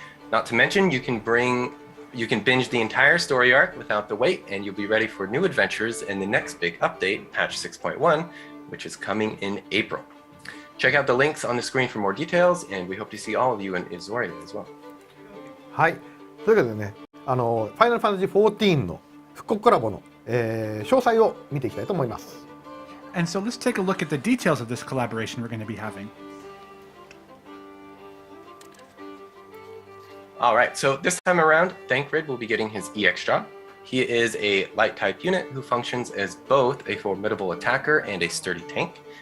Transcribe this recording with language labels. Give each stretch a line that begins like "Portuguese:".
English: Not to mention, you can binge the entire story arc without the wait, and you'll be ready for new adventures in the next big update, patch 6.1, which is coming in April. Check out the links on the screen for more details, and we hope to see all of you in Izoria as well.
Japanese: はい。というわけでね、Final Fantasy XIV の復刻コラボの、詳細を見ていきたいと思います。
English: And so let's take a look at the details of this collaboration we're going to be having. All right, so this time around, Thancred will be getting his EX job. He is a light type unit who functions as both a formidable attacker and a sturdy tank.